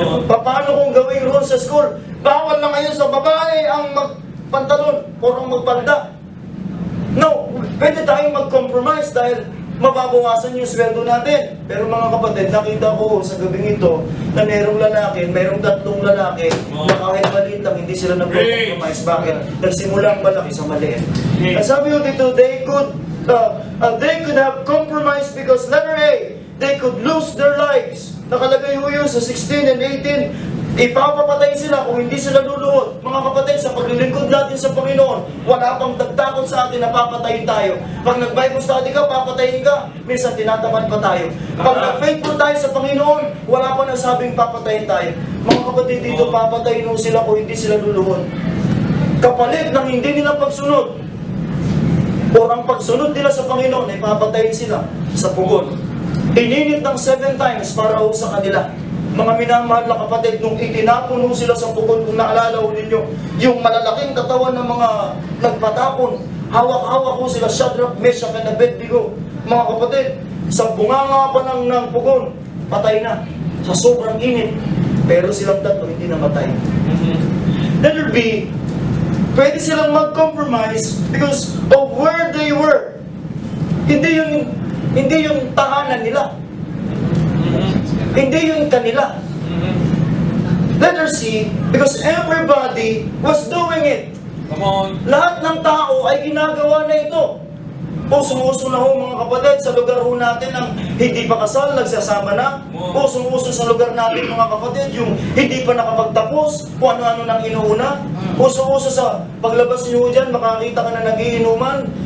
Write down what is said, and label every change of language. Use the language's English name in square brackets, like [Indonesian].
[Filipino] Paano kung gawing rule sa school? Bawal na ngayon sa babae ang magpantalon o ang magpalda. No, pwede tayong mag-compromise dahil mababawasan yung sweldo natin. Pero mga kapatid, nakita ko sa gabing ito na mayroong 3 lalaki na kahit maliit lang, hindi sila nag-compromise. Bakit? Nagsimula ang malaki sa maliit. At sabi ko dito, [English] they could have compromised because letter A, they could lose their lives. [Filipino] Nakalagay ho yun sa 16 and 18. Ipapapatay sila kung hindi sila luluhod. Mga kapatid, sa paglilingkod natin sa Panginoon, wala pang dagtakot sa atin na papatayin tayo. Pag nag-Bible study ka, papatayin ka. Minsan tinatamad pa tayo. Pag nag-faithful tayo sa Panginoon, wala pa nasabing papatayin tayo. Mga kapatid, dito papatayin ho sila kung hindi sila luluhod. Kapalit ng hindi nila pagsunod, o ang pagsunod nila sa Panginoon, ay papatayin sila sa pugon. Ininit ng 7 times para ho sa kanila. Mga minamahal na kapatid, nung itinapon ho sila sa pugon, kung naalala ho ninyo, yung malalaking katawan ng mga nagpatapon hawak-hawak ko sila, Shadrach, Meshach, and Abednego. Mga kapatid, sa bunganga pa lang ng pugon, patay na. Sa sobrang init. Pero silang tatlo hindi namatay. Letter B, pwede silang mag-compromise [English] because of where they were. [Filipino] Hindi yung tahanan nila. Hindi yung kanila. [English] Letter C, because everybody was doing it. Come on. [Filipino] Lahat ng tao ay ginagawa na ito. Usong-uso na ho mga kapatid sa lugar ho natin ng hindi pa kasal, nagsasama na. Usong-uso sa lugar natin mga kapatid yung hindi pa nakapagtapos, kung ano-ano nang inuuna. Usong-uso sa paglabas niyo dyan, makakita ka na nagiinuman.